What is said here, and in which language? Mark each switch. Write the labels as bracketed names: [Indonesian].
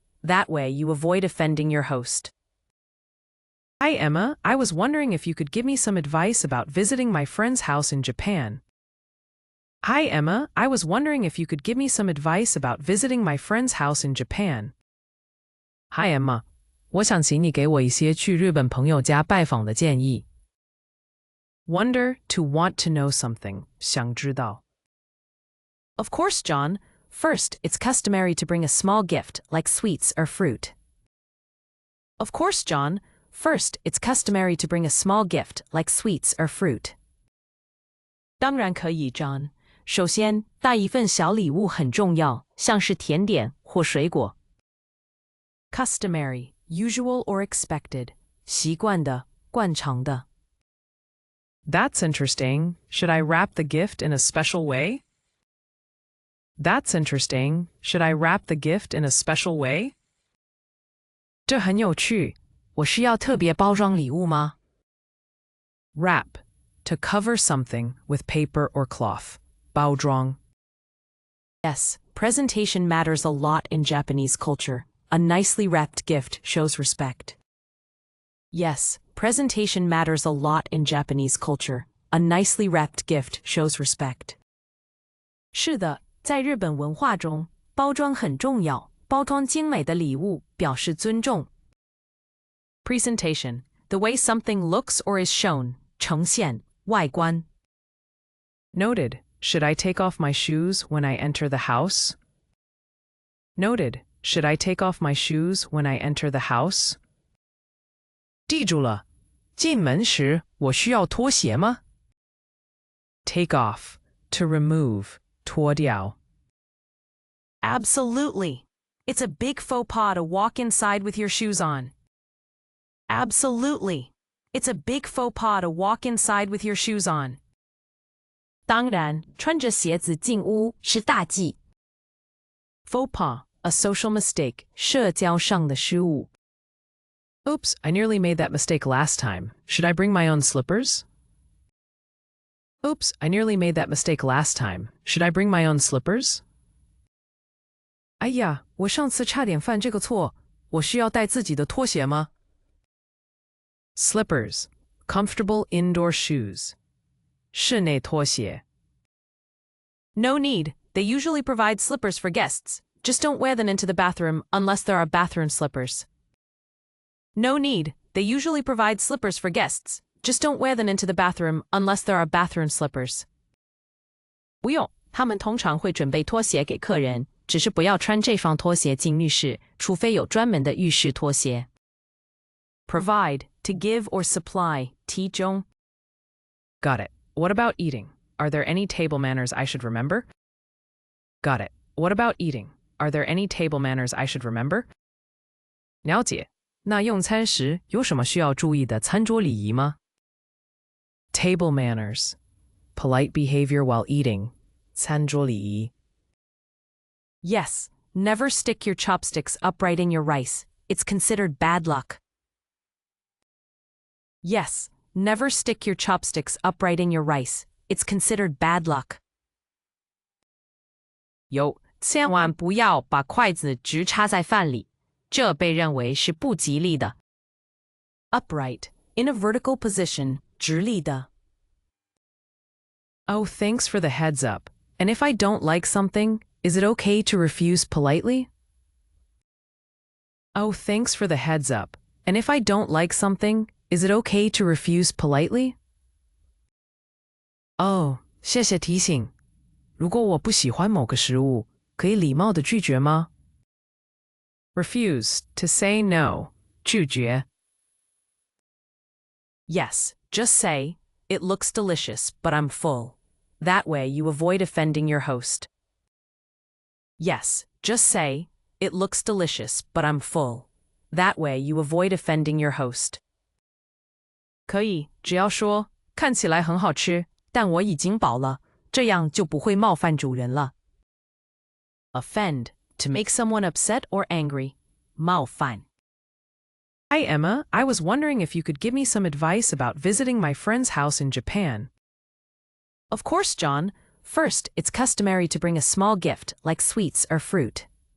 [English] That way you avoid offending your host. Hi, Emma. I was wondering if you could give me some advice about visiting my friend's house in Japan. Hi, Emma. I was wondering if you could give me some advice about visiting my friend's house in Japan. Hi, Emma. [Chinese] 我想请你给我一些去日本朋友家拜访的建议。 [English] Wonder, to want to know something, [Chinese] 想知道。 [English] Of course, John. First, it's customary to bring a small gift, like sweets or fruit. Of course, John. First, it's customary to bring a small gift, like sweets or fruit. [Chinese] 当然可以, John. 首先，带一份小礼物很重要，像是甜点或水果。 [English] Customary, usual or expected. [Chinese] 习惯的，惯常的。 [English] That's interesting. Should I wrap the gift in a special way? That's interesting. Should I wrap the gift in a special way? [Chinese] 这很有趣。我需要特别包装礼物吗？ [English] Wrap, to cover something with paper or cloth. [Chinese] 包装。 [English] Yes, presentation matters a lot in Japanese culture. A nicely wrapped gift shows respect. Yes, presentation matters a lot in Japanese culture. A nicely wrapped gift shows respect. [Chinese] 是的，在日本文化中，包装很重要。包装精美的礼物表示尊重。 [English] Presentation, the way something looks or is shown. [Chinese] 呈现，外观。 [English] Noted. Should I take off my shoes when I enter the house? Noted. Should I take off my shoes when I enter the house? [Chinese] 记住了，进门时我需要脱鞋吗？ [English] Take off, to remove, [Chinese] 脱掉。 [English] Absolutely. It's a big faux pas to walk inside with your shoes on. Absolutely. It's a big faux pas to walk inside with your shoes on. [Chinese] 当然，穿着鞋子进屋是大忌。 [English] Faux pas, a social mistake, [Chinese] 社交上的失误。 [English] Oops, I nearly made that mistake last time. Should I bring my own slippers? Oops, I nearly made that mistake last time. Should I bring my own slippers? [Chinese] 哎呀，我上次差点犯这个错，我需要带自己的拖鞋吗？ [English] Slippers, comfortable indoor shoes. [Chinese] 室内拖鞋。 [English] No need. They usually provide slippers for guests. Just don't wear them into the bathroom unless there are bathroom slippers. No need. They usually provide slippers for guests. Just don't wear them into the bathroom unless there are bathroom slippers. [Chinese] 不用，他们通常会准备拖鞋给客人，只是不要穿这双拖鞋进浴室，除非有专门的浴室拖鞋。 [English] Provide, to give or supply, [Chinese] 提供。 [English] Got it. What about eating? Are there any table manners I should remember? Got it. What about eating? Are there any table manners I should remember? [Chinese] 了解。那用餐时有什么需要注意的餐桌礼仪吗？ [English] Table manners. Polite behavior while eating. [Chinese] 餐桌礼仪. [English] Yes, never stick your chopsticks upright in your rice. It's considered bad luck. Yes, never stick your chopsticks upright in your rice. It's considered bad luck. [Chinese] 有，千万不要把筷子直插在饭里，这被认为是不吉利的。 [English] Upright, in a vertical position, [Chinese] 直立的。 [English] Oh, thanks for the heads up. And if I don't like something, is it okay to refuse politely? Oh, thanks for the heads up. And if I don't like something, is it okay to refuse politely? [Chinese] Oh, 谢谢提醒。如果我不喜欢某个食物，可以礼貌地拒绝吗？ [English] Refuse, to say no. [Chinese] 拒绝。 [English] Yes, just say, it looks delicious, but I'm full. That way you avoid offending your host. Yes, just say, it looks delicious, but I'm full. That way you avoid offending your host. [Chinese] 可以，只要说，看起来很好吃，但我已经饱了，这样就不会冒犯主人了。 [English] Offend, to make someone upset or angry. [Chinese] 冒犯。 [English] Hi, Emma. I was wondering if you could give me some advice about visiting my friend's house in Japan. Of course, John. First, it's customary to bring a small gift, like sweets or fruit.